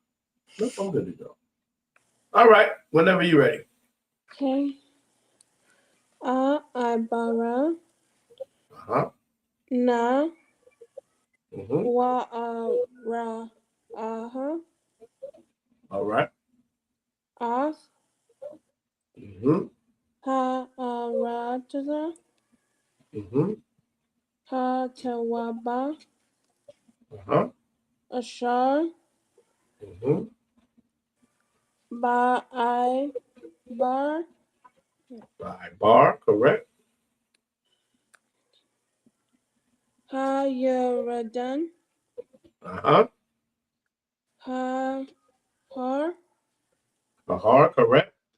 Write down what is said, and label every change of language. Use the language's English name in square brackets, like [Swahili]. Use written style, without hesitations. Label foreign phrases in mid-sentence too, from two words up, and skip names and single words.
[English] Nope, I'm good to go. All right. Whenever you're ready. Okay. Abara. Uh-huh. Na. Mm-hmm. Ra. All right. As. Mm-hmm. Rataza. Mm-hmm. Tawaba. Uh-huh. Ashar. Mm-hmm. Bar. By bar, correct. Yaradan. Uh-huh. Har. Bahar, correct.